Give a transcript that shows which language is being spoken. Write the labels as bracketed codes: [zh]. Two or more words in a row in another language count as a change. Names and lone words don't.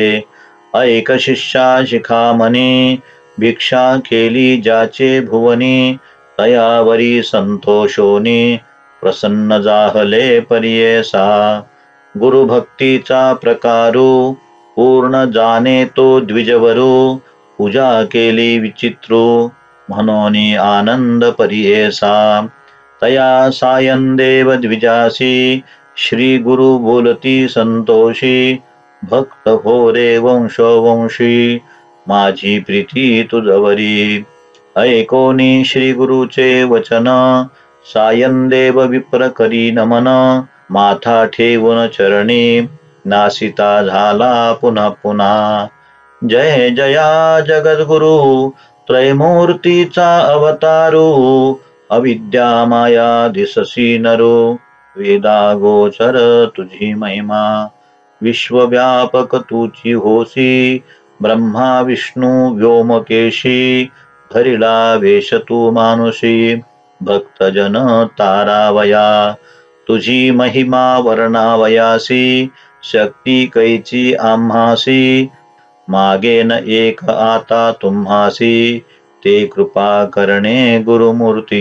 [mr] ऐक शिष्या शिखामणी भिक्षा केली ज्याचे भुवनी तयावरी संतोषोनी प्रसन्न जाहले पर्येसा। गुरुभक्तीचा प्रकारू पूर्ण जाणे तो द्विजवरू पूजा केली विचित्रू म्हणून आनंद पर्येसा। तया सायं देव द्विजासी श्री गुरु बोलती संतोषी भक्त हो रे वंशोवंशी माझी प्रीती तुझवरी। ऐकोनी श्री गुरुचे वचन सायं देव विप्र करी नमन माथा ठेवून चरणी नासिता झाला पुन्हा पुन्हा। जय जया जगद्गुरु त्रयमूर्तीचा अवतारू अविद्या माया दिससी नरो वेदा गोचर तुझी महिमा। विश्वव्यापक तुझी होसी ब्रह्मा विष्णू व्योमकेशी धरिला वेश तू मानुषी भक्तजन तारावया। तुझी महिमा वर्णावयासी शक्ती कैची आम्हासी मागे न एक आता तुम्हासी ते कृपा करणे गुरुमूर्ती।